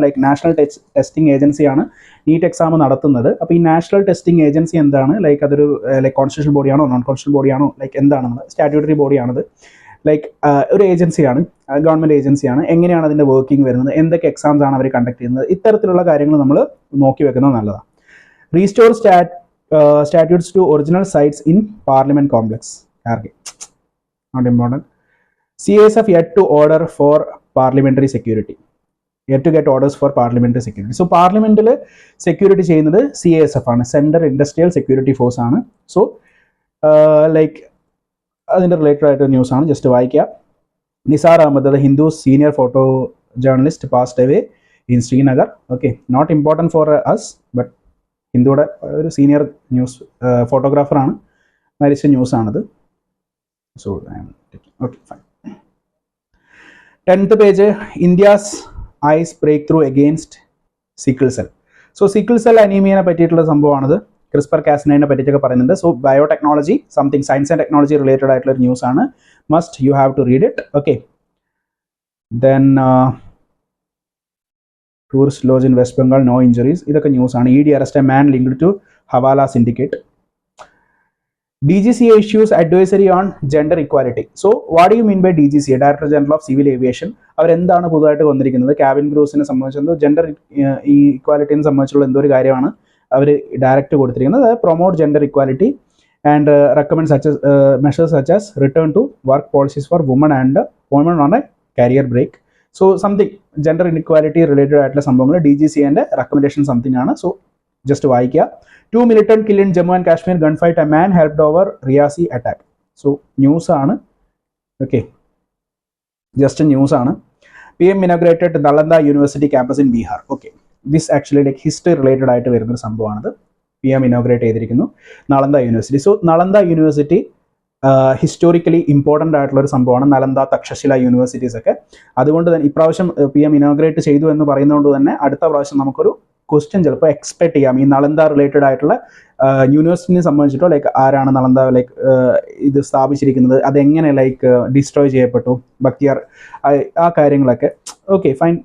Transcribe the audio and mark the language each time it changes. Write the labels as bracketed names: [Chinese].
[Malayalam] Like national testing ഏജൻസിയാണ് NEET exam നടത്തുന്നത്. അപ്പോൾ ഈ നാഷണൽ ടെസ്റ്റിംഗ് ഏജൻസി എന്താണ്, ലൈക്ക് അതൊരു like constitutional ബോഡിയാണോ non constitutional ബോഡിയാണോ, like എന്താണെന്ന്, സ്റ്റാറ്റ്യൂട്ടറി ബോഡിയാണത്. ലൈക്ക് ഒരു ഏജൻസിയാണ്, ഗവൺമെൻറ് ഏജൻസിയാണ്. എങ്ങനെയാണ് അതിൻ്റെ വർക്കിംഗ് വരുന്നത്, എന്തൊക്കെ എക്സാംസ് ആണ് അവർ കണ്ടക്ട് ചെയ്യുന്നത്, ഇത്തരത്തിലുള്ള കാര്യങ്ങൾ നമ്മൾ നോക്കി വെക്കുന്നത് നല്ലതാണ്. [English] Restore statutes to original sites in Parliament complex. Not important. CASF yet to order for parliamentary security. Yet to get orders for parliamentary security. [Malayalam] So Parliament security ചെയ്യുന്നത് CASF ആണ്, Central Industrial Security Force ആണ്. So like അതിൻ്റെ related ആയിട്ട് news ആണ്, just വായിക്കുക. [English] Nisar Ahmed, the Hindu senior photo journalist, passed away in Srinagar. [Malayalam] Okay, [English] not important for us, [Malayalam] but ഹിന്ദുയുടെ ഒരു senior news ഫോട്ടോഗ്രാഫറാണ്, മരിച്ച ന്യൂസാണത്. [English] So okay fine. 10th page, India's ice breakthrough against sickle cell. [Malayalam] So sickle cell അനീമിയനെ പറ്റിയിട്ടുള്ള സംഭവമാണത്. CRISPR കാസിനെ പറ്റിയിട്ടൊക്കെ പറയുന്നുണ്ട്. So biotechnology, something science and technology related ആയിട്ടുള്ള ഒരു news ആണ്. [English] Must you have to read it. Okay, then tourist lodge in West Bengal, no injuries. [Malayalam] ഇതൊക്കെ news ആണ്. [English] ED arrest a man linked to hawala syndicate. DGCA issues advisory on gender equality. So what do you mean by DGCA, Director General of Civil Aviation? [Malayalam] അവരെന്താണ് പുതുതായിട്ട് വന്നിരിക്കുന്നത്, cabin ക്രൂസിനെ സംബന്ധിച്ചെന്തോ gender ഈക്വാലിറ്റിനെ സംബന്ധിച്ചുള്ള എന്തോ ഒരു കാര്യമാണ് അവർ direct കൊടുത്തിരിക്കുന്നത്. [English] Promote gender equality and recommend measures such as return to work policies for women and women on a career break. [Malayalam] So something gender inequality related ആയിട്ടുള്ള സംഭവങ്ങൾ DGCA റെക്കമെൻഡേഷൻ സംതിങ് ആണ്. So just വായിക്കുക. [English] 2 militant killed in Jammu and Kashmir gunfight, a man helped over Riyasi attack. [Malayalam] So news ആണ്. Okay, just news ആണ്. [English] PM inaugurated Nalanda University campus in Bihar. [Malayalam] Okay, this actually like history related ആയിട്ട് വരുന്ന ഒരു സംഭവമാണത്. PM inaugurate ചെയ്തിരിക്കുന്നു Nalanda university. So Nalanda university historically important ആയിട്ടുള്ള ഒരു സംഭവമാണ്. Nalanda, Takshashila universities ഒക്കെ. അതുകൊണ്ട് തന്നെ ഇപ്രാവശ്യം PM ഇനോഗ്രേറ്റ് ചെയ്തു എന്ന് പറയുന്നതുകൊണ്ട് തന്നെ അടുത്ത പ്രാവശ്യം നമുക്കൊരു ക്വസ്റ്റ്യൻ ചിലപ്പോൾ എക്സ്പെക്ട് ചെയ്യാം. ഈ നളന്ദ റിലേറ്റഡ് ആയിട്ടുള്ള യൂണിവേഴ്സിറ്റിനെ സംബന്ധിച്ചിട്ടോ ലൈക്ക് ആരാണ് നളന്ദ ലൈക്ക് ഇത് സ്ഥാപിച്ചിരിക്കുന്നത്, അതെങ്ങനെ ലൈക്ക് ഡിസ്ട്രോയ് ചെയ്യപ്പെട്ടു, ബക്തിയാർ, ആ കാര്യങ്ങളൊക്കെ. Okay fine.